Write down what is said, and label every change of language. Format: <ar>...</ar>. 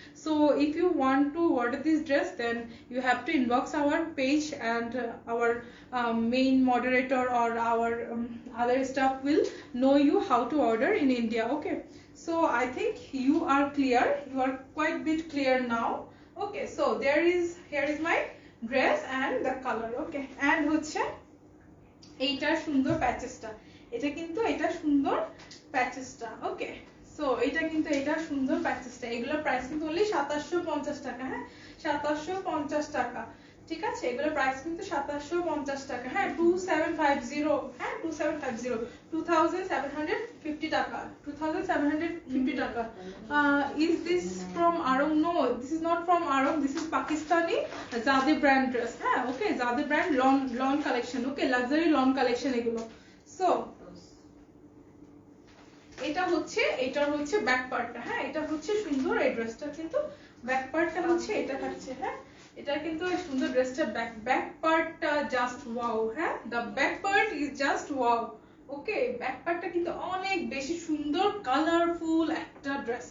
<en>So if you want to order this dress, then you have to inbox our page, and our main moderator or our other staff will know you how to order in India. Okay, so I think you are clear, you are quite bit clear now. Okay, so here is my dress and the color. Okay, and</en> <bn>হচ্ছে এইটা সুন্দর প্যাচেসটা, এটা কিন্তু এটা সুন্দর প্যাচেসটা। ওকে, so এটা কিন্তু এটা সুন্দর প্যাচেসটা। এগুলোর প্রাইস কিন্তু অনলি 2750 টাকা। হ্যাঁ, 2750 টাকা, ঠিক আছে। এগুলোর প্রাইস কিন্তু 2750 টাকা। হ্যাঁ, 2750। হ্যাঁ, 2750, 2750 টাকা, 2750 টাকা।</bn> <en>Is this from Arong? No, this is not from Arong, this is Pakistani Zade brand dress. হ্যাঁ, okay, Zade brand lawn collection।</en> <bn>ওকে, লাক্সারি lawn collection এগুলো। সো এটা হচ্ছে, এটার হচ্ছে ব্যাক পার্টটা। হ্যাঁ, এটা হচ্ছে সুন্দর এই ড্রেসটা কিন্তু ব্যাক পার্টটা হচ্ছে এটা থাকছে। হ্যাঁ, এটা কিন্তু এই সুন্দর ড্রেসটা ব্যাক পার্টটা জাস্ট ওয়াও। হ্যাঁ,</bn> <en>The back part is just wow.</en> <bn>Okay, back পার্টটা কিন্তু অনেক বেশি সুন্দর, কালারফুল একটা ড্রেস।</bn>